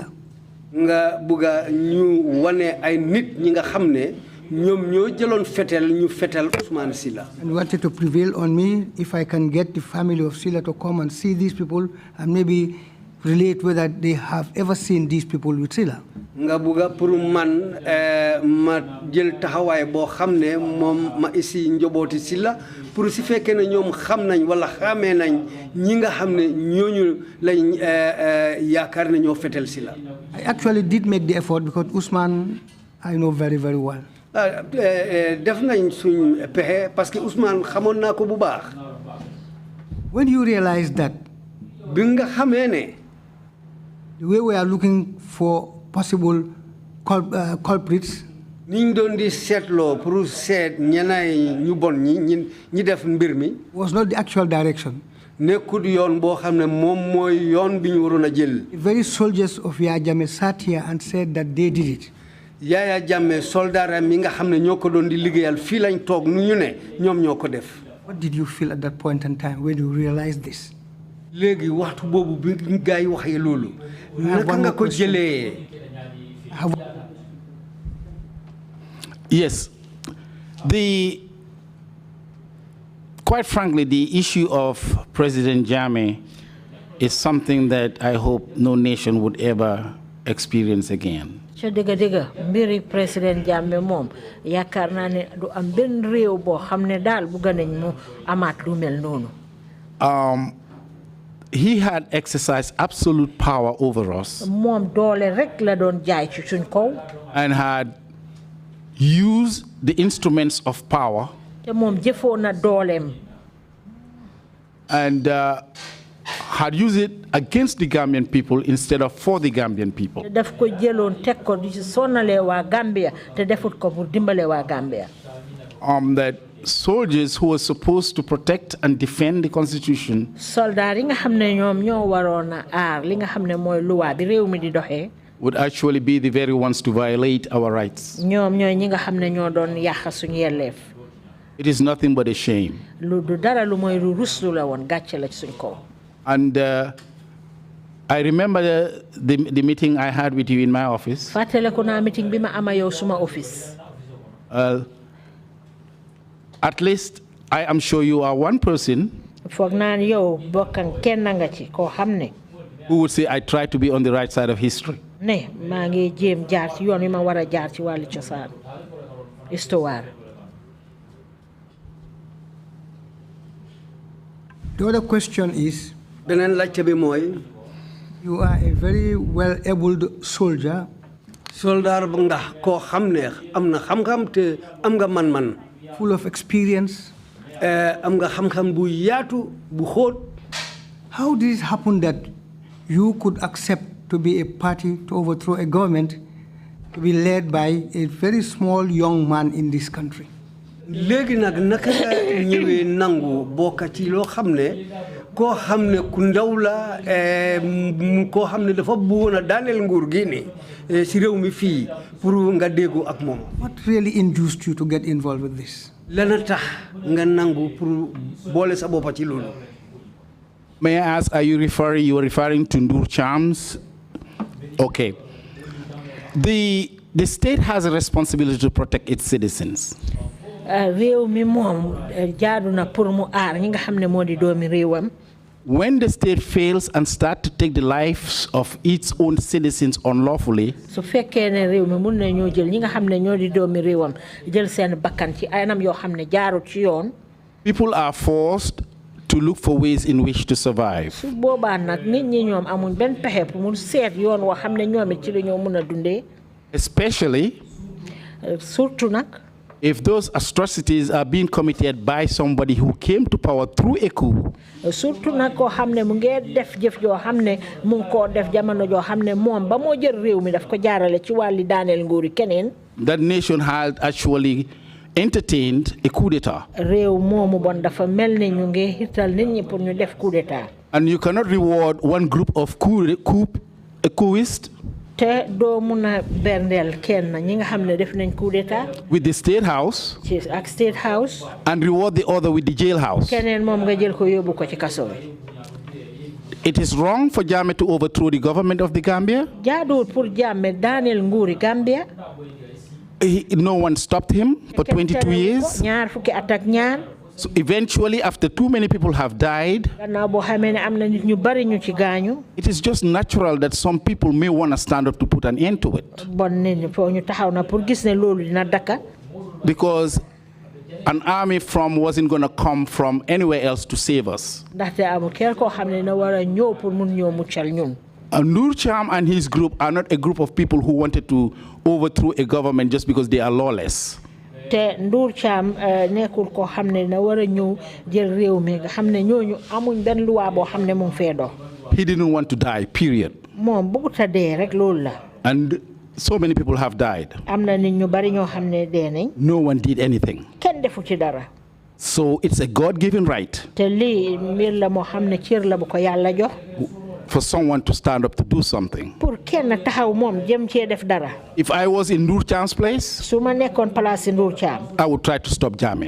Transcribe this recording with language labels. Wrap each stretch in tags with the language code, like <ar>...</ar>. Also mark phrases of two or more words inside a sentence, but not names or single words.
<en>And wanted to prevail on me if I can get the family of Silla to come and see these people and maybe relate whether they have ever seen these people with Silla.</en> <wo>Nga buga pour man ma jël taxaway bo xamné mom ma isi njoboti Silla pour si fekkee ne ñom xam nañ wala xamé nañ ñi nga xamné ñoñu lañ yaakar ne ñoo fetel Silla.</wo> <en>I actually did make the effort because Usman I know very, very well.</en> <wo>Def nañ suñ pexé</wo> <fr>parce que</fr> <wo>Usman xamon nako bu baax.</wo> <en>When you realize that</en> <wo>bi nga xamé ne</wo> <en>the way we are looking for possible culprits,</en> <wo>niñ doon di seetloo pour seet ñenay ñu bon ñi def mbir mi</wo> <en>was not the actual direction.</en> <wo>nekkul yoon boo xam ne moom mooy yoon bi ñu waroon a jël.</wo> <en>The very soldiers of Yaya Jammeh sat here and said that they did it.</en> <wo>Yaya Jammeh soldaaram mi nga xam ne ñoo ko doon di liggéeyal fii lañ toog nu ñu ne ñoom ñoo ko def.</wo> <en>What did you feel at that point in time when you realized this?</en> <wo>léegi waxtu boobu bi gaa yi waxee loolu. naka nga ko jëlee.</wo> <en>Yes. Quite frankly, the issue of President Jammeh is something that I hope no nation would ever experience again.</en> <wo>mbiri President Jammeh mom yaakaar naa ne du am benn réew boo xam ne daal bugga nañ mu amaat lu mel noonu.</wo> <en>He had exercised absolute power over us.</en> <wo>moom doole rek la doon jaay ci suñ kaw.</wo> <en>And had used the instruments of power.</en> <wo>te moom jëfoon na dooleem.</wo> <en>And had used it against the Gambian people instead of for the Gambian people.</en> <wo>daf ko jëloon teg ko di sonalee waa Gambia te defut ko pour dimbale waa Gambia.</wo> <en>That soldiers who were supposed to protect and defend the constitution.</en> <wo>soldaar yi nga xam ne ñoom ñoo waroon a aar li nga xam ne mooy luwaa bi réew mi di doxee.</wo> <en>Would actually be the very ones to violate our rights.</en> <wo>ñoom ñooy ñi nga xam ne ñoo doon yàq suñu yelleef.</wo> <en>It is nothing but a shame.</en> <wo>lu du dara lu mooy lu ruslu la woon gàcce la ci suñ kaw.</wo> <en>And I remember the meeting I had with you in my office.</en> <wo>fàttaliku naa meeting bi ma ama yow suma office.</wo> <en>At least I am sure you are one person.</en> <wo>foog naa ne yow bokkan kenn nga ci koo xam ne.</wo> <en>Who would say I try to be on the right side of history.</en> <wo>ne maa ngi jéem jaar ci yoon wi ma war a jaar ci wàllu cosaan histoire.</wo> <en>The other question is,</en> <wo>beneen laajte bi mooy.</wo> <en>you are a very well-abled soldier.</en> <wo>soldaar bu nga koo xam ne am na xam-xam te am nga man-man.</wo> <en>full of experience.</en> <wo>am nga xam-xam bu yaatu bu xóot.</wo> <en>How did it happen that you could accept to be a party to overthrow a government to be led by a very small young man in this country?</en> <wo>léegi nag naka nga ñëwee nangu bokk ci loo xam ne koo xam ne ku ndaw la koo xam ne dafa bëggoon a daaneel nguur gi ne si réew mi fii pour nga déggu ak moom.</wo> <en>What really induced you to get involved with this?</en> <wo>lana tax nga nangu pour boole sa bopp ci loolu.</wo> <en>May I ask, you are referring to Ndur Chams? Okay. The state has a responsibility to protect its citizens.</en> <wo>réew mi moom jaadu na pour mu aar ñi nga xam ne moo di doomi réewam.</wo> <en>When the state fails and start to take the lives of its own citizens unlawfully,</en> <wo>su fekkee ne réew mi mun na ñoo jël ñi nga xam ne ñoo di doomi réewam jël seen bakkan ci anam yoo xam ne jaarut ci yoon.</wo> <en>people are forced to look for ways in which to survive.</en> <wo>su boobaa nag nit ñi ñoom amuñ benn pexe pour mu seet yoon woo xam ne ñoom it ci la ñoo mun a dundee.</wo> <en>Especially</en> <wo>surtout nag.</wo> <en>if those atrocities are being committed by somebody who came to power through a coup.</en> <wo>surtout nag koo xam ne mu ngi def jëf joo xam ne mu ngi koo def jamono joo xam ne moom ba moo jël réew mi daf ko jaarale ci wàlli daaneel nguuri keneen.</wo> <en>That nation had actually entertained a coup d'etat.</en> <wo>réew moomu bon dafa mel ne ñu ngi hital nit ñi pour ñu def</wo> <fr>coup d'etat.</fr> <en>And you cannot reward one group of coupists</en> <wo>te doo mun a berndeel kenn ñi nga xam ne def nañ</wo> <fr>coup d'etat.</fr> <en>with the state house.</en> <wo>ci ak</wo> <en>state house. and reward the other with the jailhouse.</en> <wo>keneen moom nga jël ko yóbbu ko ci kaso bi.</wo> <en>It is wrong for Jammeh to overthrow the government of the Gambia.</en> <wo>jaaduwul pour Jammeh daaneel nguuri Gambia.</wo> <en>No one stopped him for 22 years.</en> <wo>ñaar fukki at ak ñaar.</wo> <en>So eventually, after too many people have died, it is just natural that some people may want to stand up to put an end to it. Because an army wasn't going to come from anywhere else to save us. Nur Cham and his group are not a group of people who wanted to overthrow a government just because they are lawless.</en> <wo>te Ndur Cham nekkul ko xam ne na war a ñëw jël réew mi nga xam ne ñooñu amuñ benn loi boo xam ne mu ngi fee dox.</wo> <en>He didn't want to die, period.</en> <wo>moom bëggut a dee rek loolu la.</wo> <en>And So many people have died. No one did anything. So it's a God-given right for someone to stand up to do something. If I was in Nur Cham's place, I would try to stop jamming.</en>